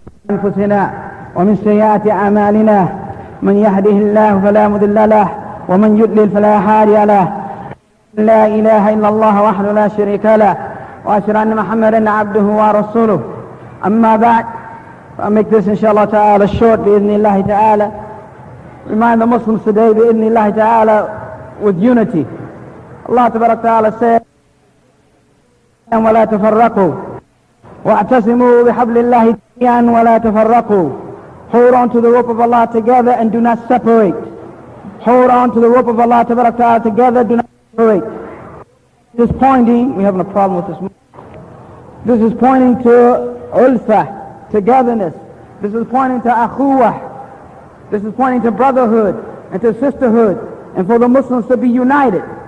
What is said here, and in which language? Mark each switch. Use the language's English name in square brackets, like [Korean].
[Arabic] أنفسنا ومن سيئات أعمالنا، من يهده الله فلا مضل له ومن يضلل فلا هادي له. لا إله إلا الله وحده لا شريك له، وأشهد أن محمدا عبده ورسوله. أما بعد, [English] I'll make this inshallah ta'ala short bi'idhnillahi ta'ala. Remind the Muslims today bi'idhnillahi ta'ala with unity. Allah tabarak ta'ala said, [Arabic] وَلَا تَفَرَّقُوا وَاعْتَصِمُوا بِحَبْلِ اللَّهِ جَمِيعًا وَلَا تَفَرَّقُوا. [English] Hold on to the rope of Allah together and do not separate. Hold on to the rope of Allah tabarak ta'ala together, do not separate. This is pointing, we're having a problem with this. This is pointing to ulfa, togetherness. This is pointing to akhuwah. This is pointing to brotherhood and to sisterhood, and for the Muslims to be united.